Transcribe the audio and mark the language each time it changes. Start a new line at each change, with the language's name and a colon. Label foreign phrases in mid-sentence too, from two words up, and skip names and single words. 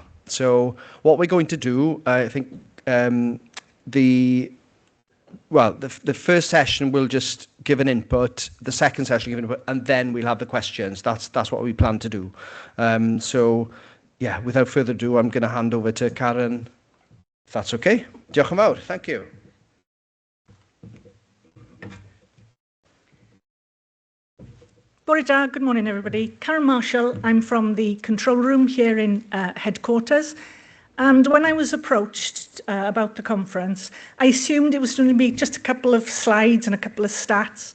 English: So what we're going to do, I think, the first session will just give an input, the second session will give an input, and then we'll have the questions. That's what we plan to do. So, yeah, without further ado, I'm going to hand over to Karen, if that's okay.
Welsh: Diolch yn fawr.
English: Thank you.
Welsh: Bore da,
English: good morning everybody. Karen Marshall, I'm from the control room here in headquarters. And when I was approached about the conference, I assumed it was going to be just a couple of slides and a couple of stats.